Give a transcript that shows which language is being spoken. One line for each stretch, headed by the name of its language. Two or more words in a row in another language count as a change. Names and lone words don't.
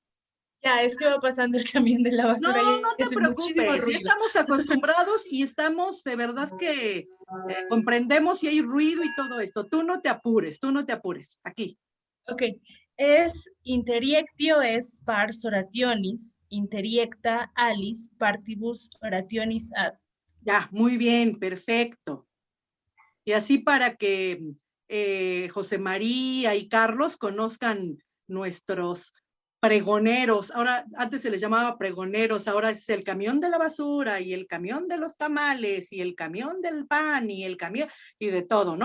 Spanish: Ya, es que va pasando el camión de la basura. No, y no te hace muchísimo preocupes, ya ruido. estamos acostumbrados y estamos de verdad que comprendemos si hay ruido y todo esto. Tú no te apures, aquí.
Latin: Ok, es interiectio es pars orationis, interiecta alis partibus orationis ad.
Spanish: Ya, muy bien, perfecto. Y así para que José María y Carlos conozcan nuestros pregoneros. Ahora, antes se les llamaba pregoneros, ahora es el camión de la basura y el camión de los tamales y el camión del pan y el camión y de todo, ¿no?